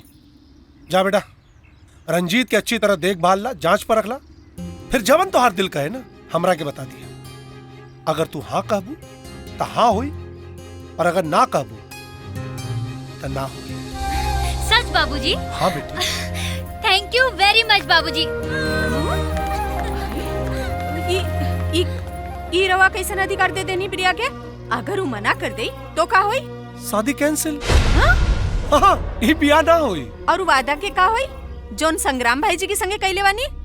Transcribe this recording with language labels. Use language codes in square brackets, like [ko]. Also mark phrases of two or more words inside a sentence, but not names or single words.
[bho] जा बेटा रंजीत के अच्छी तरह देखभाल ला, जांच पर रखला, फिर जवन तो हर दिल कहे ना हमरा के बता दिया। अगर तू हाँ कहबू तो हाँ हुई और अगर ना कहबू तो ना हुई। मच बाबूजी। हाँ बेटी। [en] thank you very much [bho] बाबूजी। ई रवा कैसन अधिकार दे देनी प्रिया के? अगर वो मना कर दे तो का होई? शादी कैंसिल। हाँ, ये बिया ना होई। और वादा के का होई जोन संग्राम भाई जी के संगे कैले वानी?